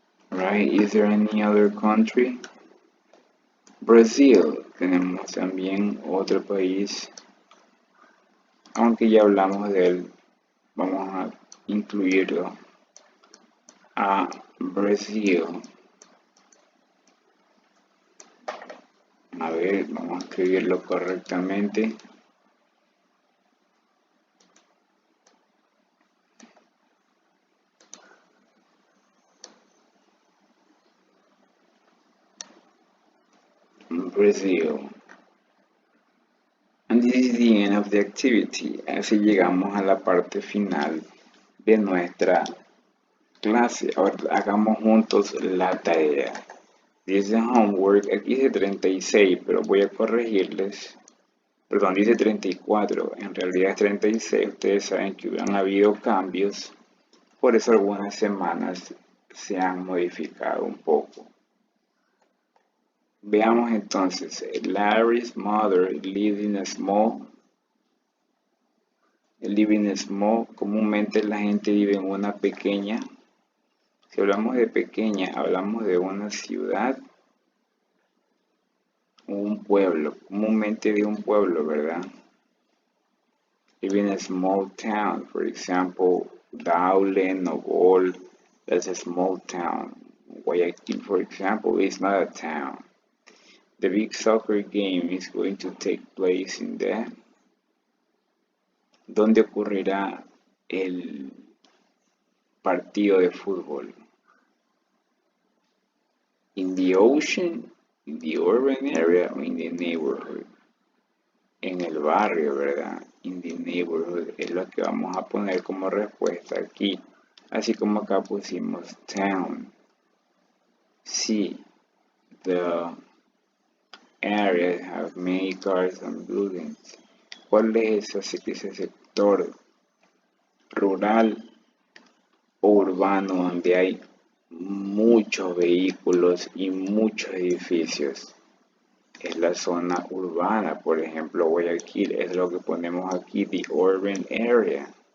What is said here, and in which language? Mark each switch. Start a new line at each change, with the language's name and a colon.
English: Right, is there any other country?
Spanish: Brasil, tenemos también otro país, aunque ya hablamos de él, vamos a incluirlo a Brasil. A ver, vamos a escribirlo correctamente.
English: Brazil. And this is the end of the activity.
Spanish: Así llegamos a la parte final de nuestra clase. Ahora hagamos juntos la tarea. Dice homework, aquí dice 36, pero voy a corregirles. Perdón, dice 34, en realidad es 36. Ustedes saben que hubieran habido cambios, por eso algunas semanas se han modificado un poco.
English: Veamos entonces, Larry's mother lived in a small. Living in small,
Spanish: comúnmente la gente vive en una pequeña. Si hablamos de pequeña, hablamos de una ciudad o un pueblo, comúnmente de un pueblo, ¿verdad?
English: Live in a small town, for example, Daule, Nogol, that's a small town. Guayaquil, for example, is not a town. The big soccer game is going to take place in the...
Spanish: ¿Dónde ocurrirá el partido de fútbol?
English: In the ocean, in the urban area, or in the neighborhood?
Spanish: en el barrio, ¿verdad?
English: In the neighborhood
Spanish: es lo que vamos a poner como respuesta aquí. Así como acá pusimos town.
English: Sí, the area have many cars and buildings.
Spanish: ¿Cuál es ese sector rural o urbano donde hay muchos vehículos y muchos edificios? Es la zona urbana, por ejemplo, Guayaquil es lo que ponemos aquí,
English: the urban area.